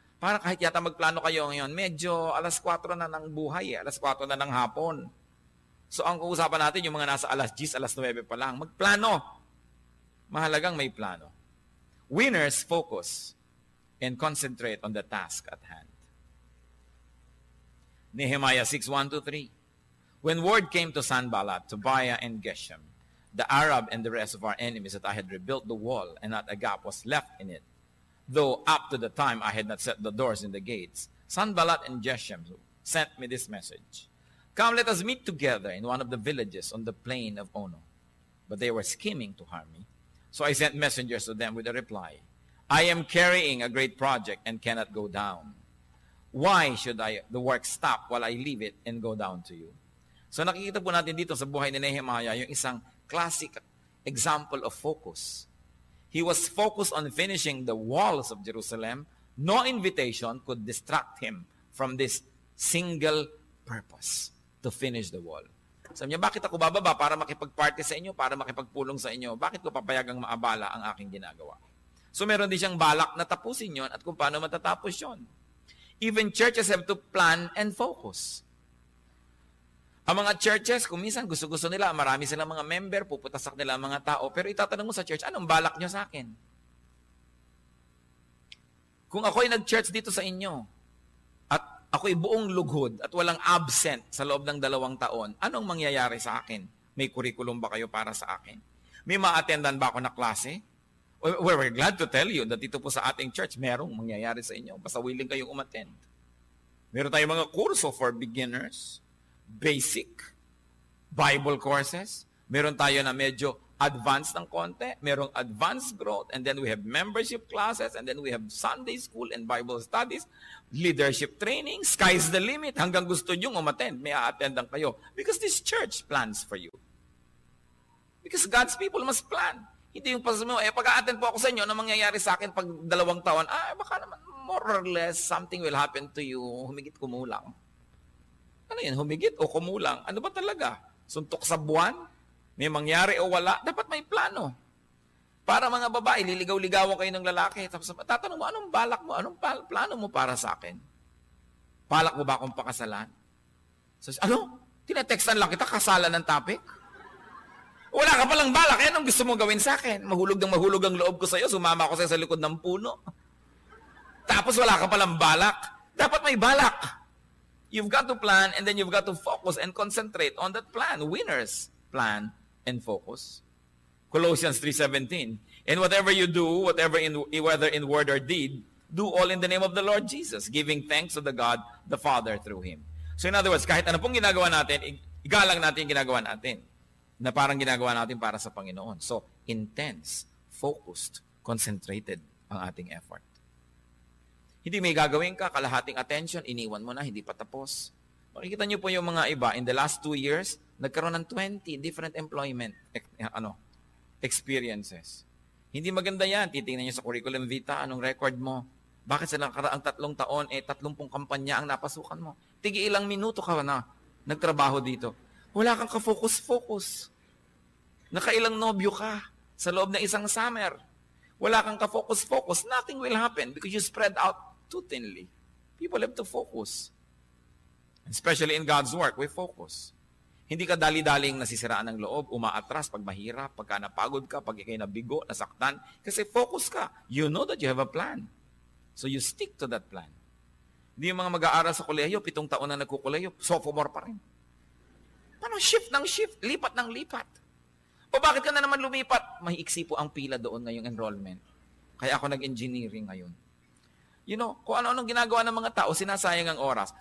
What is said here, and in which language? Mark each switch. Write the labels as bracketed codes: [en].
[tl] Para kahit yata magplano kayo ngayon, medyo alas 4 na ng buhay, alas 4 na ng hapon. So ang uusapan natin, yung mga nasa alas 10, alas 9 pa lang, magplano. Mahalagang may plano. [en] Winners focus and concentrate on the task at hand. Nehemiah 6:1-3. When word came to Sanballat, Tobiah, and Geshem, the Arab and the rest of our enemies, that I had rebuilt the wall and not a gap was left in it, though up to the time I had not set the doors and the gates, Sanballat and Geshem sent me this message. Come, let us meet together in one of the villages on the plain of Ono. But they were scheming to harm me. So I sent messengers to them with a reply. I am carrying a great project and cannot go down. Why should the work stop while I leave it and go down to you? [tl] So nakikita po natin dito sa buhay ni Nehemiah yung isang [en] classic example of focus. He was focused on finishing the walls of Jerusalem. No invitation could distract him from this single purpose, to finish the wall. [tl] Sabi niya, bakit ako bababa? Para makipag-party sa inyo, para makipagpulong sa inyo. Bakit ko papayagang maabala ang aking ginagawa? So meron din siyang balak na tapusin yon at kung paano matatapos yon. [en] Even churches have to plan and focus. [tl] Ang mga churches, kung minsan gusto-gusto nila, marami silang mga member, puputasak nila ang mga tao, pero itatanong mo sa church, anong balak nyo sa akin? Kung ako'y nag-church dito sa inyo, at ako'y buong lughod, at walang absent sa loob ng 2 taon, anong mangyayari sa akin? May curriculum ba kayo para sa akin? May ma-attendan ba ako na klase? [en] We're glad to tell you that [tl] dito po sa ating church, merong mangyayari sa inyo. Basta willing kayong umattend. Meron tayong mga kurso [en] for beginners, [tl] basic, Bible courses. Meron tayo na medyo advanced ng konti. [en] Merong advanced growth. And then we have membership classes. And then we have Sunday school and Bible studies. [tl] Leadership training. [en] Sky's the limit. [tl] Hanggang gusto nyo umattend, may a-attendan kayo. [en] Because this church plans for you. Because God's people must plan. [tl] Hindi yung pasasabi mo, pag-a-attend po ako sa inyo, ano mangyayari sa akin pag 2 taon? Baka naman [en] more or less something will happen to you. [tl] Humigit kumulang. Ano yan? Humigit o kumulang? Ano ba talaga? Suntok sa buwan? May mangyari o wala? Dapat may plano. Para mga babae, liligaw-ligawan kayo ng lalaki. Tapos tatanong mo, anong balak mo? Anong plano mo para sa akin? Balak mo ba akong pakasalan? So, tinetextan lang kita, kasalan ng topic? Wala ka palang balak. Anong gusto mo gawin sa akin? Mahulog ang loob ko sa'yo. Sumama ko sa'yo sa likod ng puno. Tapos wala ka palang balak. Dapat may balak. [en] You've got to plan and then you've got to focus and concentrate on that plan. Winners plan and focus. Colossians 3:17. And whatever you do, whether in word or deed, do all in the name of the Lord Jesus, giving thanks to the God, the Father through Him. So in other words, [tl] kahit ano pong ginagawa natin, igalang natin yung ginagawa natin na parang ginagawa natin para sa Panginoon. So, intense, focused, concentrated ang ating effort. Hindi may gagawin ka, kalahating attention, iniwan mo na, hindi pa tapos. Makikita niyo po yung mga iba, [en] in the last 2 years, [tl] nagkaroon ng [en] 20 different employment experiences. [tl] Hindi maganda yan. Titingnan niyo sa curriculum vitae, anong record mo? Bakit sa nakaraang 3 taon, 30 kampanya ang napasukan mo? Tigi ilang minuto ka na nagtrabaho dito. Wala kang ka-focus-focus. Nakailang nobyo ka sa loob ng isang summer. Wala kang ka-focus-focus. [en] Nothing will happen because you spread out too thinly. People have to focus. Especially in God's work, we focus. [tl] Hindi ka dali-daling nasisiraan ng loob, umaatras pag mahirap, pagka napagod ka, pag ikay nabigo, nasaktan. Kasi focus ka. [en] You know that you have a plan. So you stick to that plan. [tl] Hindi yung mga mag-aaral sa kolehiyo, 7 taon na nagkukolehiyo, sophomore pa rin. Paano shift ng shift, lipat ng lipat? O bakit ka na naman lumipat? Mahiiksi po ang pila doon ngayong enrollment. Kaya ako nag-engineering ngayon. [en] You know, [tl] kung ano-anong ginagawa ng mga tao, sinasayang ang oras.